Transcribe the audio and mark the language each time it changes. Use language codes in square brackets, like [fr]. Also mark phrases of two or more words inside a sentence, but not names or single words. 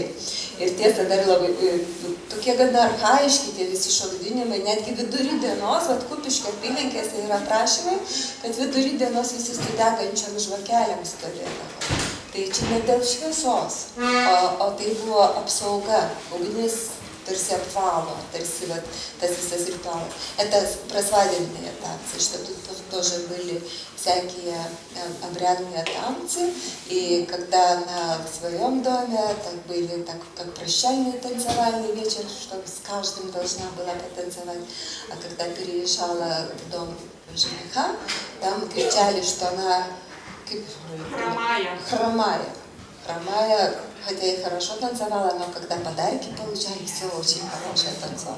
[lt] Ir tiesa, dar labai tokie gana archaiški tie visi šokdinimai, netgi vidury dienos, Kupiškio apylinkėse yra prašymai, kad vidury dienos visi su degančiom žvakelėm stovėdavo. Tai čia ne dėl šviesos, o tai buvo apsauga. Ugnis tarsi apvalo, тарsi вот tas visas ритуал. [ru] Это просвадебные танцы, что тут тоже были всякие обрядные танцы, и когда она в своем доме, так были так, как прощальный танцевальный вечер, что с каждым должна была потанцевать, а когда переезжала в дом жениха, там кричали, что она хромая, хотя и хорошо танцевала, но когда подарки получали, все очень хорошее танцевала.